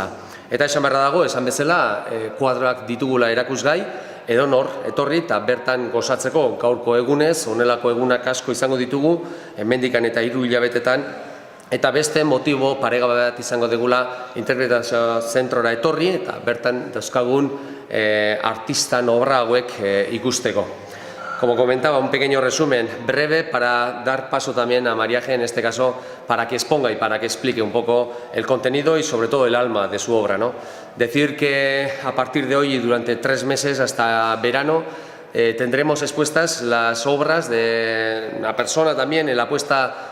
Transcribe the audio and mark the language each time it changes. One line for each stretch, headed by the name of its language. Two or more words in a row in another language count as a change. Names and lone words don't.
Basque: Eta esan beharra dago, esan bezala, kuadroak ditugula erakusgai, edonor etorri eta bertan gozatzeko gaurko egunez, honelako egunak asko izango ditugu, hemendikan eta 3 hilabetetan, eta beste motibo paregabe bat izango degula Interpretazio Zentrora etorri eta bertan dauzkagun artistan obra hauek ikusteko.
Spanish: Como comentaba, un pequeño resumen breve para dar paso también a Mariaje, en este caso, para que exponga y para que explique un poco el contenido y sobre todo el alma de su obra, ¿no? Decir que a partir de hoy y durante 3 meses hasta verano tendremos expuestas las obras de una persona también en la apuesta